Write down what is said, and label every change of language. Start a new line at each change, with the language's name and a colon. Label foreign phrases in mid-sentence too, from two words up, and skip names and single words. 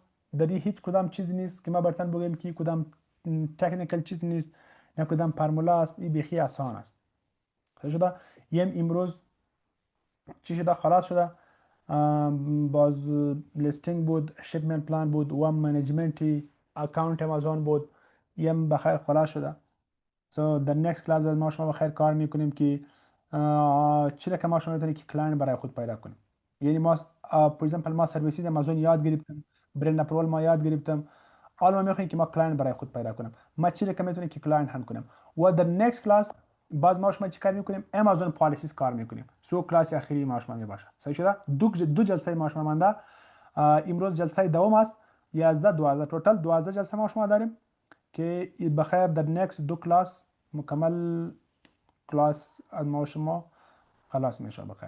Persian: در هیچ کدام چیز نیست که ما برتن بگیم که کدام تکنیکال چیز نیست نه کدام فرمولا است. این بیخی آسان است. صحیح شده؟ یم امروز چی شده؟ خلاص شده. باز لیستینگ بود، شیپمنت پلان بود و
English: management account
Persian: امازون بود. یم بخیر خلاص شده. So در
English: next class
Persian: ما شما بخیر کار میکنیم که چی که ما شما میتونیم که کلاینت برای خود پیدا کنیم. یعنی ما
English: for example
Persian: ما سرویسز امازون یاد گرفتم،
English: brand approval
Persian: ما یاد گرفتم، حالا ما میخوایم که ما کلاینت برای خود پیدا کنم. ما چی که میتونیم که کلاینت هم کنم. و در
English: next class
Persian: باز ما شما چی کار میکنیم؟
English: Amazon policies
Persian: کار میکنیم. سو کلاس اخیری ما شما میباشه. صحیح شده؟ دو جلسه ما شما مانده. امروز جلسه دوم است. 11 12 توتال 12 جلسه ما شما داریم که بخیر در next دو کلاس مکمل کلاس از ما شما خلاص میشه بخیر.